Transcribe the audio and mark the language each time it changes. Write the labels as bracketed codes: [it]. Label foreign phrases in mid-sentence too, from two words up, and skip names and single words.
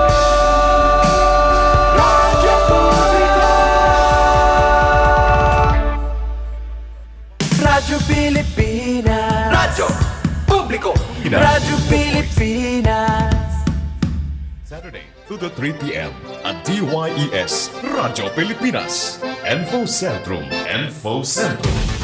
[en] Radyo Publiko. Radyo Pilipinas, Radyo Publiko. Radyo Pilipinas. Saturday to the 3 p.m. at DYES Radyo Pilipinas. Info Centrum. Info Centrum.